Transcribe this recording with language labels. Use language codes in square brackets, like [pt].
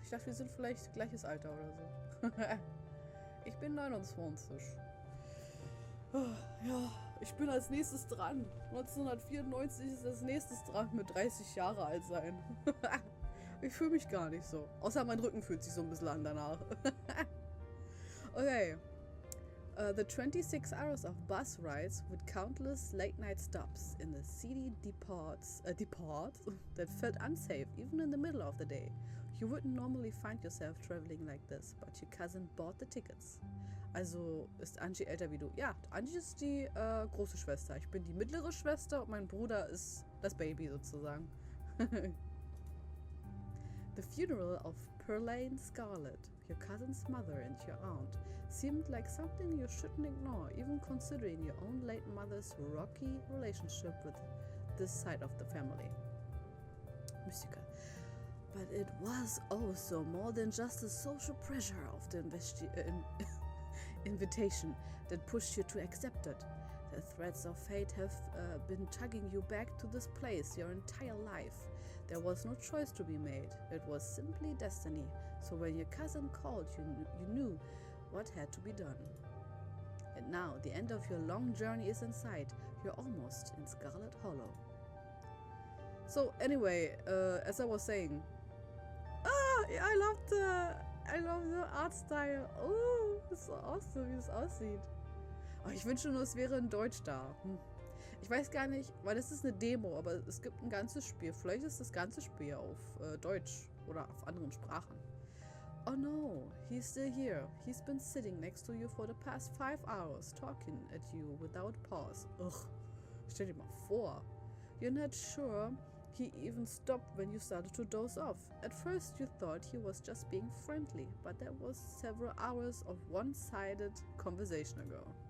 [de] Ich dachte, wir sind vielleicht gleiches Alter oder so. Ich bin 29. Oh, ja, ich bin als nächstes dran. 1994 ist als nächstes dran mit 30 Jahre alt sein. Ich fühle mich gar nicht so. Außer mein Rücken fühlt sich so ein bisschen an danach. Okay. [en] The 26 hours of bus rides with countless late-night stops in the seedy departs that felt unsafe even in the middle of the day. You wouldn't normally find yourself traveling like this, but your cousin bought the tickets. [de] Also ist Angie älter wie du? Ja, Angie ist die große Schwester. Ich bin die mittlere Schwester und mein Bruder ist das Baby sozusagen. [en] The funeral of Pearline Scarlet, your cousin's mother and your aunt, seemed like something you shouldn't ignore, even considering your own late mother's rocky relationship with this side of the family. Mystical. But it was also more than just the social pressure of the invitation that pushed you to accept it. The threads of fate have been tugging you back to this place your entire life. There was no choice to be made. It was simply destiny. So when your cousin called, you knew what had to be done. And now the end of your long journey is in sight. You're almost in Scarlet Hollow. So anyway, as I was saying, I love the art style. [de] Oh, ist so awesome, wie es aussieht. Oh, ich wünsche nur, es wäre in Deutsch da. Ich weiß gar nicht, weil das ist eine Demo, aber es gibt ein ganzes Spiel. Vielleicht ist das ganze Spiel auf Deutsch oder auf anderen Sprachen. [en] Oh no, he's still here. He's been sitting next to you for the past 5 hours, talking at you without pause. Ugh, [de] stell dir mal vor. [en] You're not sure He even stopped when you started to doze off. At first you thought he was just being friendly, but that was several hours of one-sided conversation ago.